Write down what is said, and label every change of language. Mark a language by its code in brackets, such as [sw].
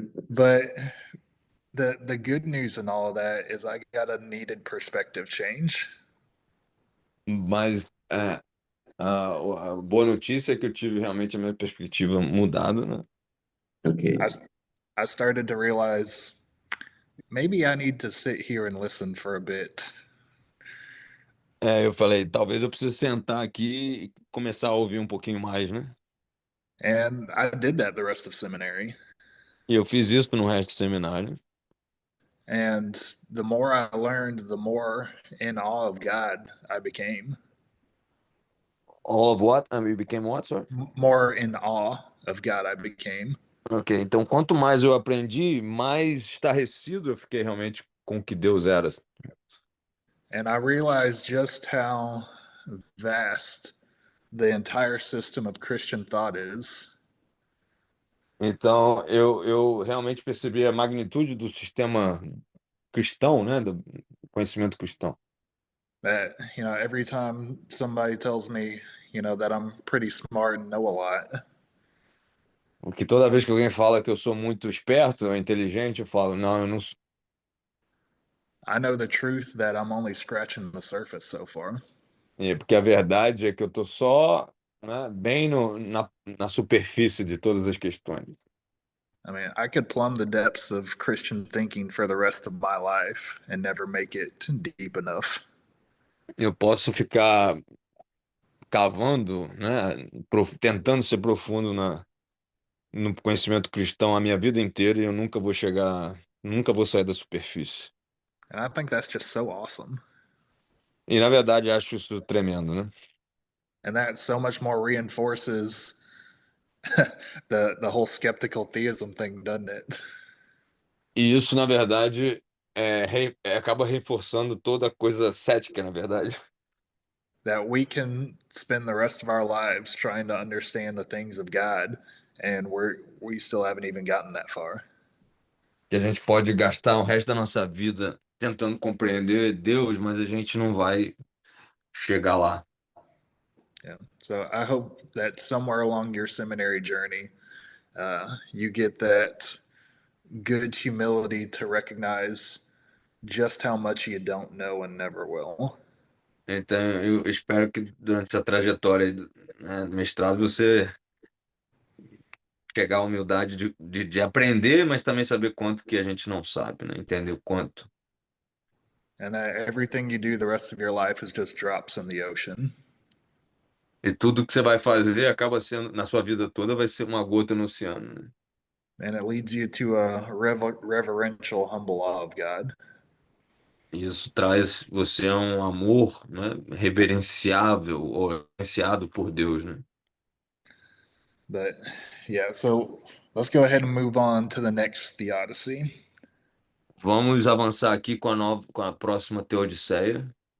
[en] But the good news in all of that is I got a needed perspective change. [pt] Mas a boa notícia é que eu tive realmente a minha perspectiva mudada, né? Ok. [en] I started to realize maybe I need to sit here and listen for a bit. [pt] Eu falei, talvez eu precise sentar aqui e começar a ouvir um pouquinho mais, né? [en] And I did that the rest of seminary. [pt] E eu fiz isso no resto do seminário. [en] And the more I learned, the more in awe of God I became. All of what? We became what, sorry? More in awe of God I became. [pt] Ok, então quanto mais eu aprendi, mais estarrecido eu fiquei realmente com o que Deus era. [en] And I realized just how vast the entire system of Christian thought is. [pt] Então eu realmente percebi a magnitude do sistema cristão, né? Do conhecimento cristão. [en] That, every time somebody tells me, that I'm pretty smart and know a lot, [pt] Porque toda vez que alguém fala que eu sou muito esperto ou inteligente, eu falo, não, eu não sou. [en] I know the truth that I'm only scratching the surface so far. [pt] Porque a verdade é que eu tô só, né, bem na superfície de todas as questões. [en] I mean, I could plumb the depths of Christian thinking for the rest of my life and never make it deep enough. [pt] Eu posso ficar cavando, né, tentando ser profundo no conhecimento cristão a minha vida inteira e eu nunca vou sair da superfície. [en] And I think that's just so awesome. [pt] E na verdade acho isso tremendo, né? [en] And that so much more reinforces the whole skeptical theism thing, doesn't it? [pt] E isso na verdade acaba reforçando toda a coisa cética, na verdade. [en] That we can spend the rest of our lives trying to understand the things of God and we still haven't even gotten that far. [pt] Que a gente pode gastar o resto da nossa vida tentando compreender Deus, mas a gente não vai chegar lá. [en] Yeah. So I hope that somewhere along your seminary journey, you get that good humility to recognize just how much you don't know and never will. [pt] Então, eu espero que durante essa trajetória aí do mestrado você chegar à humildade de aprender, mas também saber quanto que a gente não sabe, né? Entender o quanto. [en] And that everything you do the rest of your life is just drops in the ocean. [pt] E tudo que você vai fazer acaba sendo, na sua vida toda, vai ser uma gota no oceano, né? [en] And it leads you to a reverential, humble awe of God. [pt] E isso traz você a um amor, né, reverenciável ou reverenciado por Deus, né? [en] But yeah, so let's go ahead and move on to the next theodicy. [pt] Vamos avançar aqui com a próxima Teodiceia.